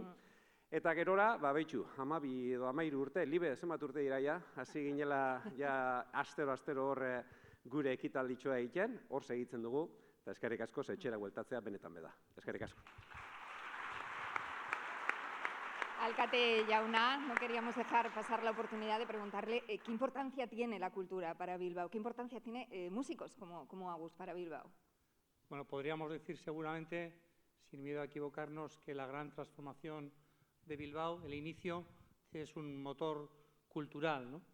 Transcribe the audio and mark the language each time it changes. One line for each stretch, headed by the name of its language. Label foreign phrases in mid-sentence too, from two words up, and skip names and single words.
Basque: Eta gerora, behitxu, 12 edo 13 urte, Libe zenbat urte dira ja, hasi ginela ja astero horre gure ekitalditxoa egiten, hor segitzen dugu, eta eskerrik asko etxera bueltatzea benetan beda. Eskerrik asko. Alcate Jauna,
Spanish: no queríamos dejar pasar la oportunidad de preguntarle qué importancia tiene la cultura para Bilbao, qué importancia tiene músicos como Agus para Bilbao. Bueno, podríamos decir seguramente, sin miedo a equivocarnos, que la gran transformación de Bilbao, el inicio, es un motor cultural, ¿no?